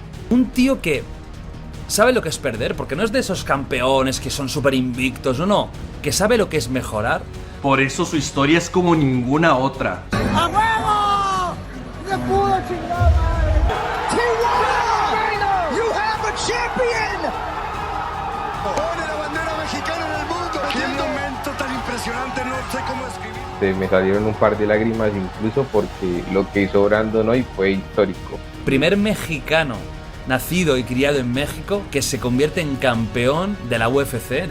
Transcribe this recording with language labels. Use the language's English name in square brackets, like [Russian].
[Spanish] Un tío que sabe lo que es perder, porque no es de esos campeones que son súper invictos, no, que sabe lo que es mejorar. Por eso su historia es como ninguna otra. ¡A huevo! ¡Se pudo, chingada madre! [English] Chihuahua, you have a champion. [Spanish] Pone la bandera mexicana en el mundo. Qué momento tan impresionante, no sé cómo escribir. Me salieron un par de lágrimas incluso porque lo que hizo Brandon hoy fue histórico. Primer mexicano nacido y criado en México que se convierte en campeón de la UFC.